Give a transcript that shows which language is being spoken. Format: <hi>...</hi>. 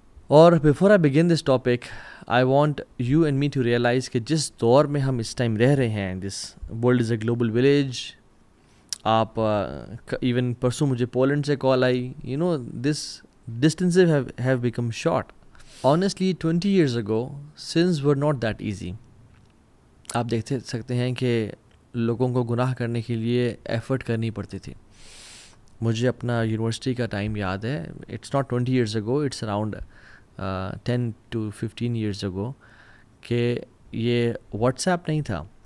<en>اور before I begin this topic I want you and me to realize</en> <ur>کہ جس دور میں ہم اس ٹائم رہ رہے ہیں،</ur> <en>This world is a global village.</en> <ur>آپ ایون پرسوں مجھے پولینڈ سے کال آئی،</ur> <en>You know this distances have become short. Honestly, 20 years ago, sins were not that easy.</en> <ur>آپ دیکھ سکتے ہیں کہ لوگوں کو گناہ کرنے کے لیے ایفرٹ کرنی پڑتی تھی۔ مجھے اپنا یونیورسٹی کا ٹائم یاد ہے،</ur> <en>it's not 20 years ago,</en> <ur>it's around 10 to 15 years ago، کہ یہ واٹس ایپ نہیں تھا،</ur>